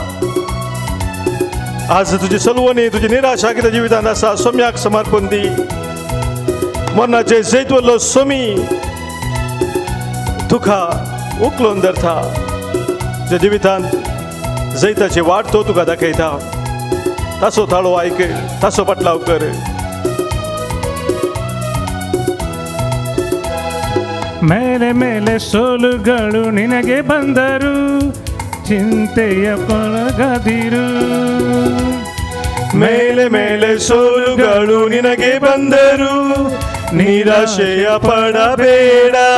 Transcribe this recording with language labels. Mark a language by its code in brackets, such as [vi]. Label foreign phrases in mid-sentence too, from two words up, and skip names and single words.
[kok] आज तुजी सलवणी, तुजी निराशा कितें जिवितांत आसा, स्वाम्याक समर्पण दी. मरणाचे जैत वरलो स्वामी तुका उखलून धरता. तुज्या जिवितांत जैताची वाट तो तुका दाखयता. ताचो ताळो आयक, ताचो पटलाव कर. [kn] ಮೇಲೆ ಮೇಲೆ ಸೋಲುಗಳು ನಿನಗೆ ಬಂದರು, ಚಿಂತೆಯ ಕೊಳಗದಿರು. ಮೇಲೆ ಮೇಲೆ ಸೋಲುಗಳು ನಿನಗೆ ಬಂದರು, ನಿರಾಶೆಯ ಪಡಬೇಡ.